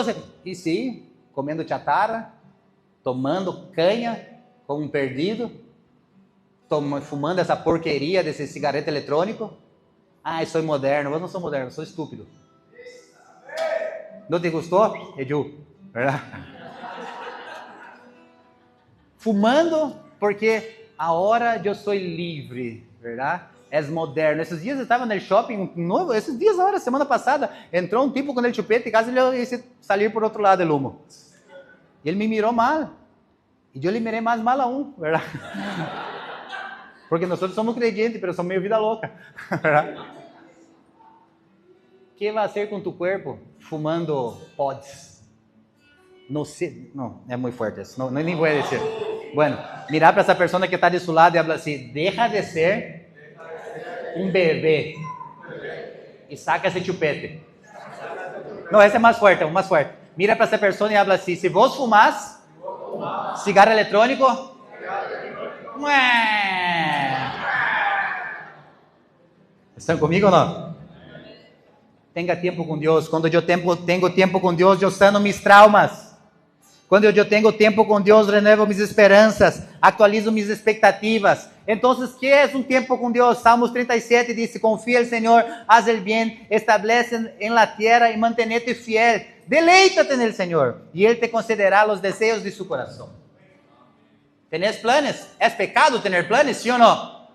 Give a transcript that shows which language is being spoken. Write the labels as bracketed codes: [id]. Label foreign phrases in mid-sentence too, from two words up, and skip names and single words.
[pt] E sim, comendo chatarra, tomando canha como um perdido, fumando essa porqueria desse cigarro eletrônico. Ah, eu sou moderno. Eu não sou moderno, eu sou estúpido. Não te gostou, [es] Edu? ¿verdad? Fumando porque ahora yo soy libre, ¿verdad? Es moderno. [pt] Esses dias eu estava no shopping novo, esses dias agora, semana passada, entrou um tipo com ele chupeta e quase ele ia sair por outro lado do humo. E ele me mirou mal. E eu lhe mirei mais mal [es] aún, ¿verdad? [pt] Porque nós somos creyentes, mas somos meio vida louca, [es] ¿verdad? ¿Qué va a hacer con tu cuerpo fumando pods? No sé, no, es muy fuerte eso, no, ni voy a decir. Bueno, mirar para esa persona que está de su lado y habla así, deja de ser un bebé y saca ese chupete. No, ese es más fuerte, más fuerte. Mira para esa persona y habla así, si vos fumás cigarro electrónico, ¿están conmigo o no? [pt] Tenga tempo com Deus. Quando eu tenho tempo com Deus, eu [es] sano mis traumas. [pt] Quando eu tenho tempo com Deus, renovo mis esperanças, atualizo mis expectativas. Então, [es] ¿qué es un tiempo con Dios? Salmos 37 dice, confía el Señor, haz el bien, establece en la tierra y mantenete fiel. Deleítate en el Señor y Él te concederá los deseos de su corazón. ¿Tenés planes? ¿Es pecado tener planes, sí o no?